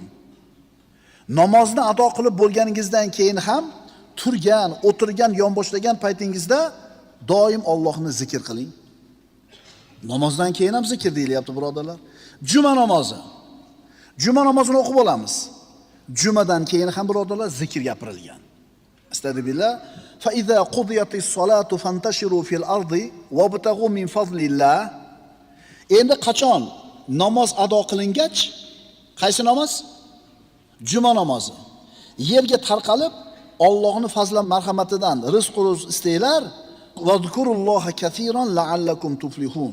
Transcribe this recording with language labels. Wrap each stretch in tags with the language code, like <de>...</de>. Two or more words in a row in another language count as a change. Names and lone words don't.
<uz>Namozni ado qilib bo'lganingizdan keyin ham turgan, o'tirgan, yonboshlagan paytingizda doim Allohni zikr qiling. Namozdan keyin ham zikr deyilyapti, birodarlar. Juma namozi. Juma namozini o'qib olamiz. Jumadan keyin ham birodarlar zikr gapirilgan. Astagfirullah.</uz> <ar>فإذا قضيت الصلاة فانتشروا في الأرض وابتغوا من فضل الله.</ar> <uz>Endi qachon namoz ado qilingach, qaysi namoz? Juma namozi. Yerga tarqalib Allohning fazl marhamatidan rizq istanglar.</uz> <ar>واذكروا الله كثيرا لعلكم تفلحون.</ar>